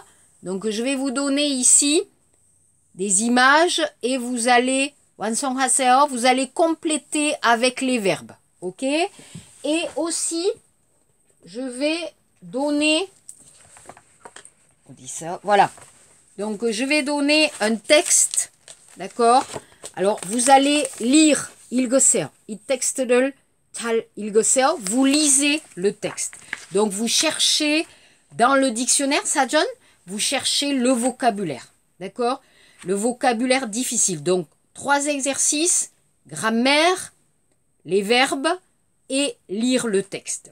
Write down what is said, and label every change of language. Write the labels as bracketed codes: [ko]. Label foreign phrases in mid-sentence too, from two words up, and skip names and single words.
[fr] Donc, je vais vous donner ici des images et vous allez, 완성하세요, vous allez compléter avec les verbes. Ok? Et aussi, je vais donner... On dit ça, voilà. Donc, je vais donner un texte, d'accord? Alors, vous allez lire, [ko] 읽으세요. 이 text를 잘 읽으세요. [fr] Vous lisez le texte. Donc, vous cherchez dans le dictionnaire, 사전, vous cherchez le vocabulaire, d'accord? Le vocabulaire difficile. Donc, 3 exercices, grammaire, les verbes et lire le texte.